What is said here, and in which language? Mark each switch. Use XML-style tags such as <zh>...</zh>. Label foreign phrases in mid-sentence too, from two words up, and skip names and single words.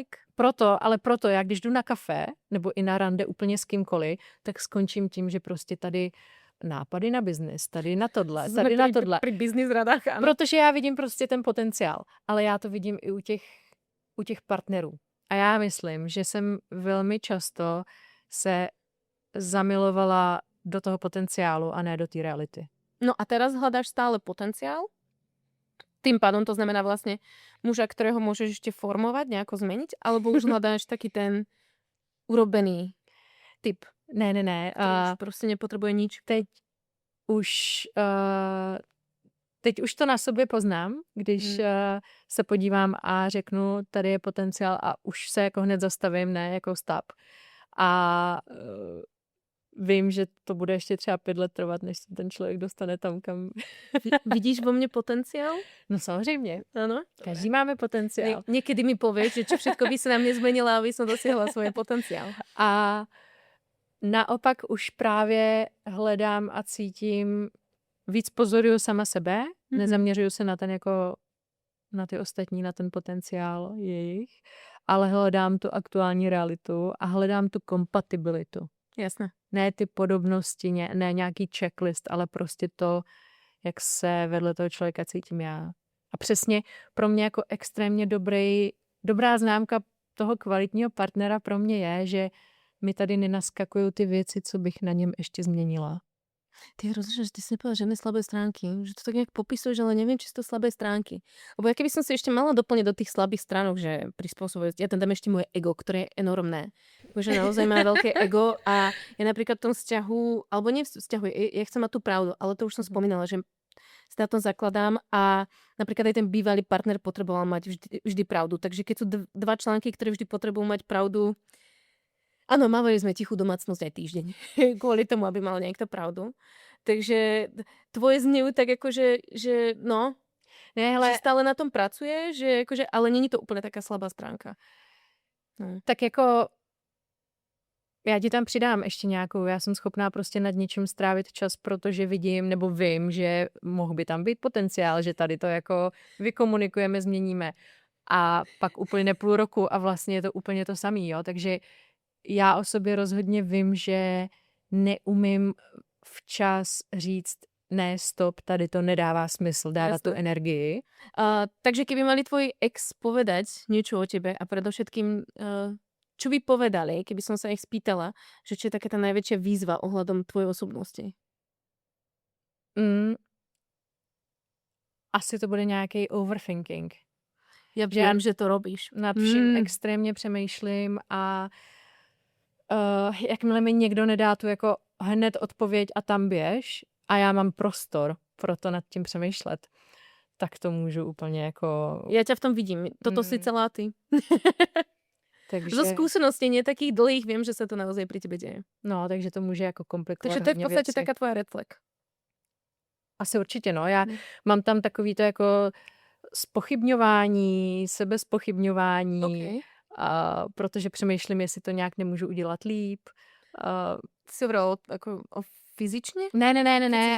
<cs>Proto, já když jdu na kafe, nebo i na rande úplně s kýmkoliv, tak skončím tím, že prostě tady nápady na biznis, tady na tohle, tady na tohle.</cs> <sk>Pri biznis radách, ano.</sk> <cs>Protože já vidím prostě ten potenciál, ale já to vidím i u těch partnerů. A já myslím, že jsem velmi často se zamilovala do toho potenciálu a ne do té reality.</cs> <sk>No a teraz hľadáš stále potenciál? Tým pádom to znamená vlastne muža, ktorého môžeš ešte formovať, nejako zmeniť? Alebo už hľadáš taký ten urobený typ?</sk> <cs>Ne. Už prostě nepotřebuje nič. Teď už to na sobě poznám, když se podívám a řeknu, tady je potenciál a už se jako hned zastavím, ne jako stop. A vím, že to bude ještě třeba 5 let trvat, než se ten člověk dostane tam, kam...</cs> <sk>Vidíš vo mne potenciál?</sk> <cs>No samozřejmě. Ano. Každý máme potenciál.</cs> <sk>Niekedy mi povieš, že čo všetko by sa na mne zmenila, aby som dosiahla svoj potenciál.</sk> <cs>A naopak už právě hledám a cítím, víc pozoruju sama sebe, nezaměřuju se na ten jako na ty ostatní, na ten potenciál jejich, ale hledám tu aktuální realitu a hledám tu kompatibilitu.</cs> <sk>Jasné.</sk> <cs>Ne ty podobnosti, ne nějaký checklist, ale prostě to, jak se vedle toho člověka cítím já. A přesně pro mě jako extrémně dobrá známka toho kvalitního partnera pro mě je, že mi tady nenaskakují ty věci, co bych na něm ještě změnila.</cs> <sk>Ty rozumíš, že ty si nepovedala žiadne slabé stránky, že to tak nejak popisuješ, ale neviem, či sú to slabé stránky. Lebo ja keby som si ešte mala doplniť do tých slabých stránok, že prispôsobuje, ja tam dám ešte moje ego, ktoré je enormné. Že naozaj má veľké ego a ja napríklad v tom vzťahu, alebo nie v vzťahu, ja chcem mať tú pravdu, ale to už som spomínala, že si na tom zakladám a napríklad aj ten bývalý partner potreboval mať vždy pravdu. Takže keď sú dva články, ktoré vždy potrebujú mať pravdu, áno, mávali sme tichú domácnosť aj týždeň. Kvôli tomu, aby mal niekto pravdu. Takže tvoje znejú tak akože, že no,</sk> <cs>Ne, hele,</cs> <sk>že stále na tom pracuje, že akože, ale není to úplne taká slabá stránka. No.</sk> <cs>tak jako já ti tam přidám ještě nějakou, já jsem schopná prostě nad něčím strávit čas, protože vidím nebo vím, že mohl by tam být potenciál, že tady to jako vykomunikujeme, změníme a pak uplyne půl roku a vlastně je to úplně to samý, jo, takže já o sobě rozhodně vím, že neumím včas říct ne, stop, tady to nedává smysl, dává tu energii.</cs> <sk>Takže keby mali tvoj ex povedať niečo o tebe a predovšetkým čo by povedali, keby som sa ich spýtala, že čo je taká tá najväčšia výzva ohľadom tvojej osobnosti?</sk> <cs>Asi to bude nějaký overthinking.</cs> <sk>Ja viem, že to robíš.</sk> <cs>Nad vším extrémně přemýšlím a jakmile mi někdo nedá tu jako hned odpověď a tam běž a já mám prostor pro to nad tím přemýšlet, tak to můžu úplně jako...</cs> <sk>Ja ťa v tom vidím. Toto si celá ty. Takže... Zo skúseností nie takých dlhých viem, že sa to naozaj pri tebe deje.</sk> <cs>No, takže to může jako komplikovat.</cs> <sk>Takže to je v podstate taká tvoja</sk> <en>red flag.</en> <cs>Asi určitě, no. Já mám tam takový to jako zpochybňování, sebezpochybňování, Okay. protože přemýšlím, jestli to nějak nemůžu udělat líp.</cs> <sk>Si hovorila ako o fyzične?</sk> <cs>Ne.</cs>